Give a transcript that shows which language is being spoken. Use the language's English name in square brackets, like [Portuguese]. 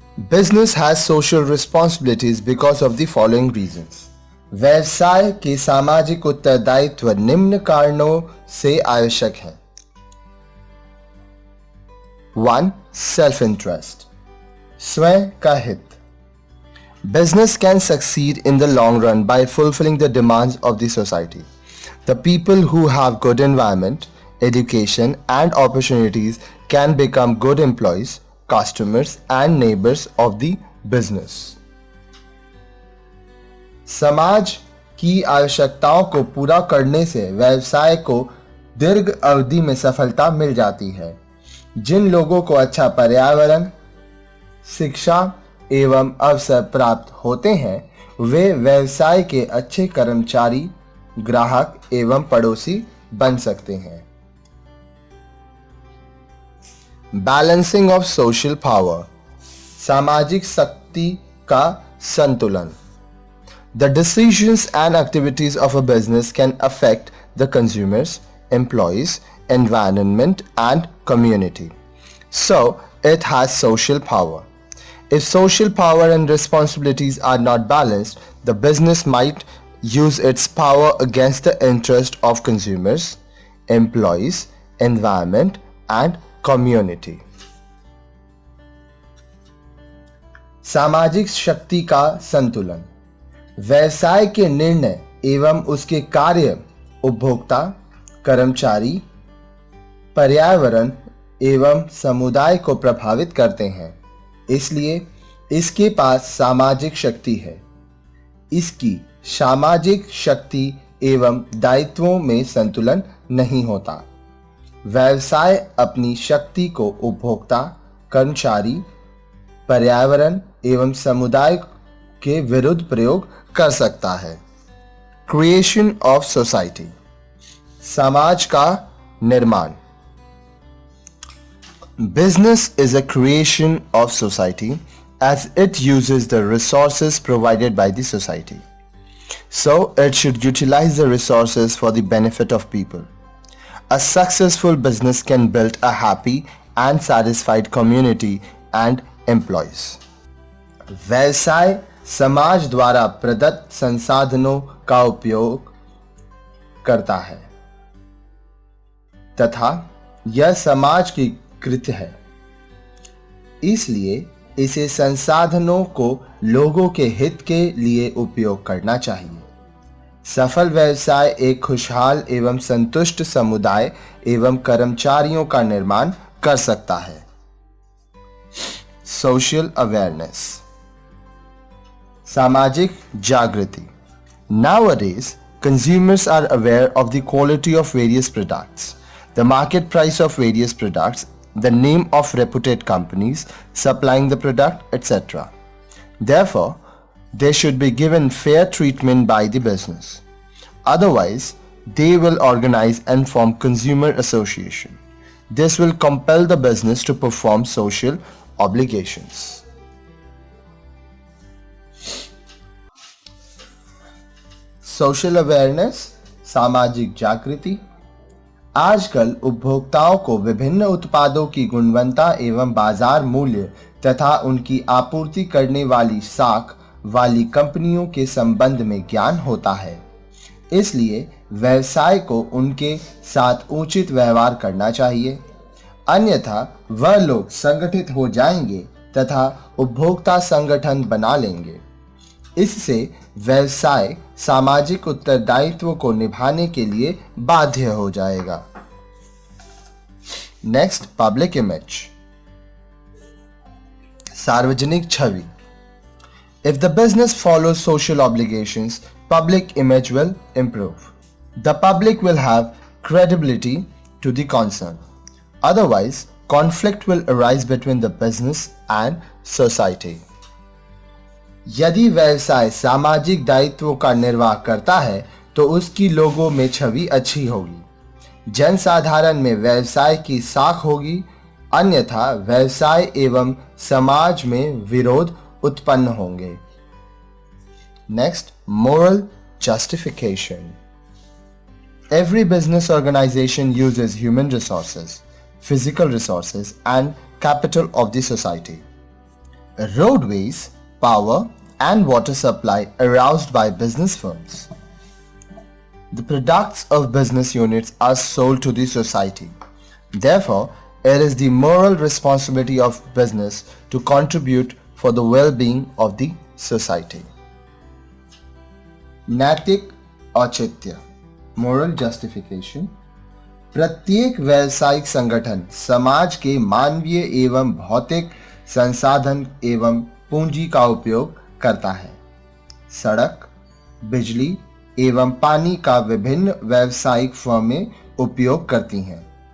[English] Business has social responsibilities because of the following reasons. [Hindi] व्यवसाय के सामाजिक उत्तरदायित्व निम्न कारणों से आवश्यक है। 1. [English] self interest, [Hindi] स्वयं का हित। [English] Business can succeed in the long run by fulfilling the demands of the society. The people who have good environment, education and opportunities can become good employees, customers and neighbors of the business. [Hindi] समाज की आवश्यकताओं को पूरा करने से व्यवसाय को दीर्घ अवधि में सफलता मिल जाती है। जिन लोगों को अच्छा पर्यावरण, शिक्षा एवं अवसर प्राप्त होते हैं वे व्यवसाय के अच्छे कर्मचारी, ग्राहक एवं पड़ोसी बन सकते हैं। [English] balancing of social power, [Hindi] सामाजिक शक्ति का संतुलन। [English] The decisions and activities of a business can affect the consumers, employees, environment and community, so it has social power. If social power and responsibilities are not balanced, the business might use its power against the interest of consumers, employees, environment, and community. [Hindi] सामाजिक शक्ति का संतुलन, व्यवसाय के निर्णय एवं उसके कार्य उपभोक्ता, कर्मचारी, पर्यावरण एवं समुदाय को प्रभावित करते हैं, इसलिए इसके पास सामाजिक शक्ति है। इसकी सामाजिक शक्ति एवं दायित्वों में संतुलन नहीं होता। व्यवसाय अपनी शक्ति को उपभोक्ता, कर्मचारी, पर्यावरण एवं समुदाय के विरुद्ध प्रयोग कर सकता है। [English] creation of society, [Hindi] समाज का निर्माण। [English] Business is a creation of society as it uses the resources provided by the society. So it should utilize the resources for the benefit of people. A successful business can build a happy and satisfied community and employees. [Hindi] व्यवसाय समाज द्वारा प्रदत्त संसाधनों का उपयोग करता है तथा यह समाज की कृत्य है, इसलिए इसे संसाधनों को लोगों के हित के लिए उपयोग करना चाहिए। सफल व्यवसाय एक खुशहाल एवं संतुष्ट समुदाय एवं कर्मचारियों का निर्माण कर सकता है। [English] social awareness, [Hindi] सामाजिक जागृति। [English] Nowadays, consumers are aware of the quality of various products, the market price of various products, the name of reputed companies supplying the product, etc. Therefore, they should be given fair treatment by the business. Otherwise, they will organize and form consumer association. This will compel the business to perform social obligations. Social awareness, [Hindi] सामाजिक जागृति। आजकल उपभोक्ताओं को विभिन्न उत्पादों की गुणवत्ता एवं बाजार मूल्य तथा उनकी आपूर्ति करने वाली साख वाली कंपनियों के संबंध में ज्ञान होता है, इसलिए व्यवसाय को उनके साथ उचित व्यवहार करना चाहिए, अन्यथा वह लोग संगठित हो जाएंगे तथा उपभोक्ता संगठन बना लेंगे। इससे व्यवसाय सामाजिक उत्तरदायित्व को निभाने के लिए बाध्य हो जाएगा। [English] next, public image, [Hindi] सार्वजनिक छवि। [English] If the business follows social obligations, public image will improve. The public will have credibility to the concern. Otherwise, conflict will arise between the business and society. [Hindi] यदि व्यवसाय सामाजिक दायित्वों का निर्वाह करता है तो उसकी लोगों में छवि अच्छी होगी, जनसाधारण में व्यवसाय की साख होगी, अन्यथा व्यवसाय एवं समाज में विरोध उत्पन्न होंगे। [English] Next, moral justification. Every business organization uses human resources, physical resources, and capital of the society. Roadways, power, and water supply aroused by business firms. The products of business units are sold to the society. Therefore, it is the moral responsibility of business to contribute for the well-being of the society. [Hindi] नैतिक औचित्य, [English] moral justification. [Hindi] प्रत्येक व्यावसायिक संगठन समाज के मानवीय एवं भौतिक संसाधन एवं पूंजी का उपयोग करता है। सड़क, बिजली एवं पानी का विभिन्न व्यावसायिक फर्में उपयोग करती हैं।